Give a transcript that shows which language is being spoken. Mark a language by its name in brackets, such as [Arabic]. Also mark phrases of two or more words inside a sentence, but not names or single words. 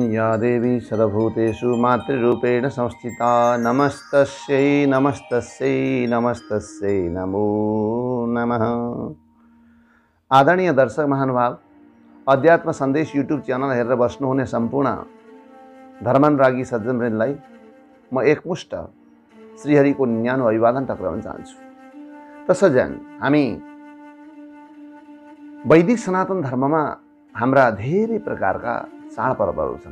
[Sanskrit] देवी सर्वभूतेषु मातृरूपेण संस्थिता। नमस्तस्यै नमस्तस्यै नमस्तस्यै नमो नमः। [Nepali] आदरणीय दर्शक महानुभाव, अध्यात्म सन्देश युट्युब च्यानल हेरेर बस्नुहुने सम्पूर्ण धर्मानुरागी सज्जनवृन्दलाई म एकमुष्ट श्रीहरिको न्यानो अभिवादन टक्राउन चाहन्छु। तसर्थ हामी वैदिक सनातन धर्ममा हाम्रा धेरै प्रकारका चाडपर्वहरू छन्।